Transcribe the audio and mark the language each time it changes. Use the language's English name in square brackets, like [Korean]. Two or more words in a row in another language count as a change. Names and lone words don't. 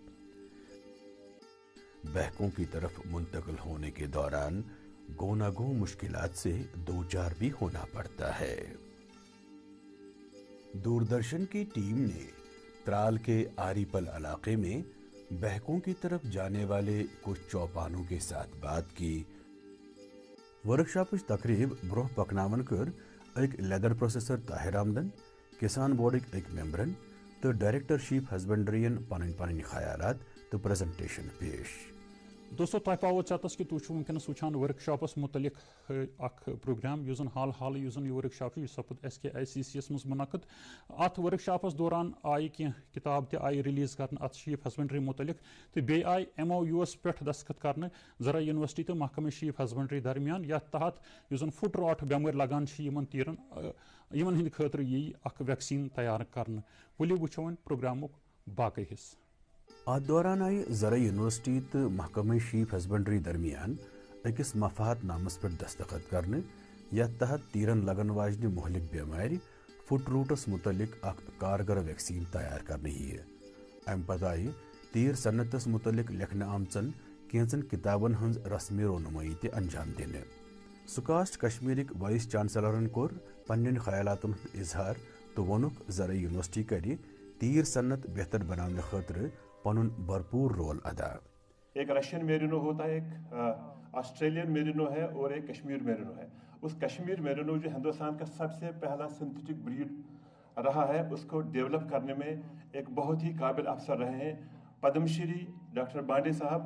[Hindi] बहकों की तरफ मुंतकिल होने के दौरान गोनागो मुश्किलात से दो चार भी होना पड़ता है। दूरदर्शन की टीम ने त्राल के आरीपल इलाके में बहकों की तरफ जाने वाले कुछ चौपानों के साथ बात की। [Kashmiri] वर्कशॉप तकरीब ब्रोह पकनावन कर एक [English] leather processor [Kashmiri] ताहिर आमदन, किसान बोर्ड एक मेंबरन तो डायरेक्टर शीप हस्बेंड्रियन पन ख्यालात तो प्रेजेंटेशन पेश। दोस्तों तुम पावो चतस कि तुम वनकस वुचान वर्कशॉपस मुतलिक प्रोग्राम युस हाल युस यह वर्कशॉप सपुद SKICC मज मुनक़द। अत वर्कशॉपस दौरान आई कह किताब त आई रिलीज कर अत [English] sheep husbandry [Kashmiri] मुतलिक तो बे आई MOUs पे दस्तखत कर जरा यूनिवर्सिटी तो महकमा [English] sheep husbandry [Kashmiri] दरमियान यथ तहत युस [English] foot rot [Kashmiri] बेमार लगान तीरन यमन हिंद खतर यी वैक्सीन तैयार कर। वली वुचो प्रोग्रामुक बाकी हिस्सा। अत दौरान आई जरा यूनिवर्सिटी तो महकमा [English] sheep husbandry [Kashmiri] दरमियान अकिस मफाहत नामस पर दस्तखत करने यथ तहत तीरन लगन वाजन मोहलिक बेमारी फुट रूटस मुतलिक कारगर वैक्सीन तैयार करने ही है। अम पत आई तीर सन्नतस मुतलिक लिखने आमचन कैंचन किताबन हंज रस्मी रोनुमाई ते अंजाम देने। सुकास्ट कश्मीरिक वाइस चांसलरन कोर पन्न ख्यालातन इजहार तो वनुक जरा यूनिवर्सिटी करी तीर सन्नत बेहतर बनाने खतर पनुन भरपूर रोल अदा। [Hindi] एक रशियन मेरिनो होता है, एक ऑस्ट्रेलियन मेरिनो है और एक कश्मीर मेरिनो है। उस कश्मीर मेरिनो जो हिंदुस्तान का सबसे पहला [English] synthetic breed [Hindi] रहा है, उसको डेवलप करने में एक बहुत ही काबिल अफसर रहे हैं पद्मश्री डॉक्टर बांडे साहब।